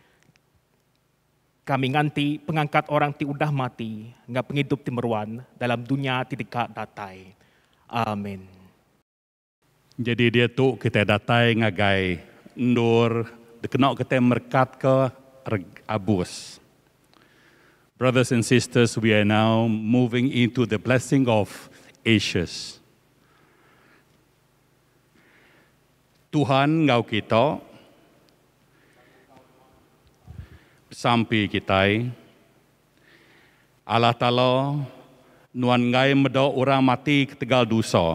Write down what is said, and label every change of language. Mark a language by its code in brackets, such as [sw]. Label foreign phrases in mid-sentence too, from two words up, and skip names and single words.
[iba] Kami nganti pengangkat orang ti udah mati, ngak penghidup ti meruan dalam dunia ti dekat datai. Amin. Jadi dia tu kita datai ngagai nur, dikenal kita merkat ke abus. [en] Brothers and sisters, we are now moving into the blessing of ashes. [iba] Tuhan ngau kita, sampai kita, Allah Ta'ala nuan ngai medok orang mati ketegal dosa.